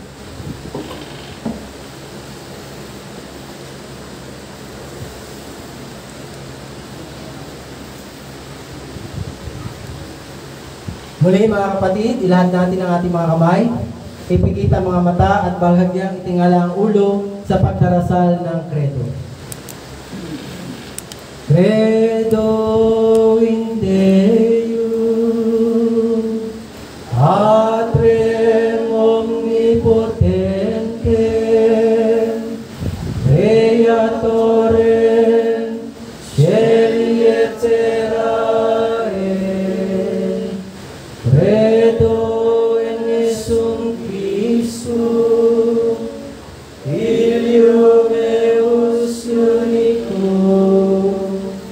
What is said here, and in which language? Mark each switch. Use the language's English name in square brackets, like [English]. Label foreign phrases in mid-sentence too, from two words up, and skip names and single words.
[Filipino] Muli mga kapatid, ilahad natin ang ating mga kamay, ipigit ang mga mata at bahagyang itingala ang ulo sa pagdarasal ng Credo. [Latin] Credo in Deum, Patrem omnipotentem, Creatorem Caeli et terrae, Credo in Jesum Christum, Filium eius unicum,